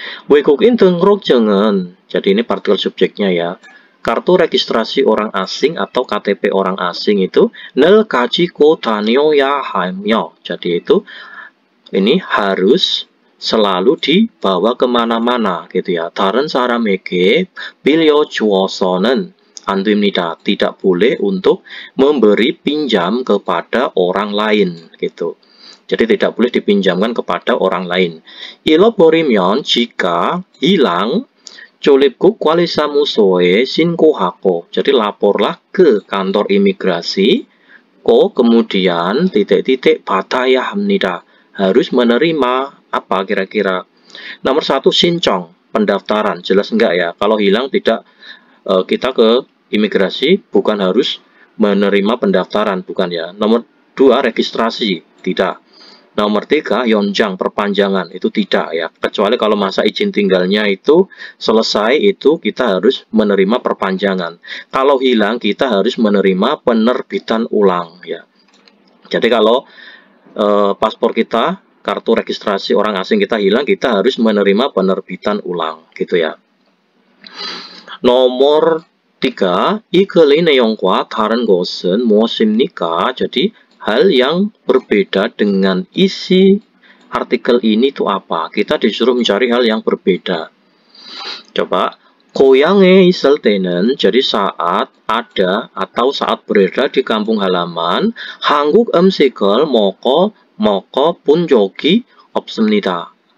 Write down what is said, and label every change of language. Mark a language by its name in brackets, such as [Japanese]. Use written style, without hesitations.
[Korean] 외국인 등록증은, [Indonesian] jadi ini partikel subjeknya ya. Kartu registrasi orang asing atau KTP orang asing itu [Korean] 늘 가지고 다녀야 하며. [Indonesian] Jadi itu ini harus selalu dibawa kemana-mana gitu ya. [Korean] 다른 사람에게 빌려주어서는 안 됩니다. [Indonesian] Tidak boleh untuk memberi pinjam kepada orang lain gitu. Jadi tidak boleh dipinjamkan kepada orang lain. [Korean] 잃어버리면 [Indonesian] jika hilang, [Korean] 출입국 관리사무소에 신고하고. [Indonesian] Jadi laporlah ke kantor imigrasi. Kemudian titik-titik [Korean] 받아야 합니다. [Indonesian] Harus menerima apa kira-kira? Nomor 1 신청, pendaftaran. Jelas enggak ya? Kalau hilang tidak, kita ke imigrasi bukan harus menerima pendaftaran, bukan ya. Nomor 2 registrasi, tidak. Nomor 3, yonjang, perpanjangan, itu tidak ya. Kecuali kalau masa izin tinggalnya itu selesai, itu kita harus menerima perpanjangan. Kalau hilang, kita harus menerima penerbitan ulang ya. Jadi kalau paspor kita, kartu registrasi orang asing kita hilang, kita harus menerima penerbitan ulang gitu ya. [Korean] Nomor 3, 이 글의 내용과 다른 것은 무엇입니까? [Indonesian] Jadi hal yang berbeda dengan isi artikel ini itu apa? Kita disuruh mencari hal yang berbeda. Coba, [Korean] 고향에 있을 때는, [Indonesian] jadi saat ada atau saat berada di kampung halaman, [Korean] 한국 음식을 먹어본 적이 없습니다.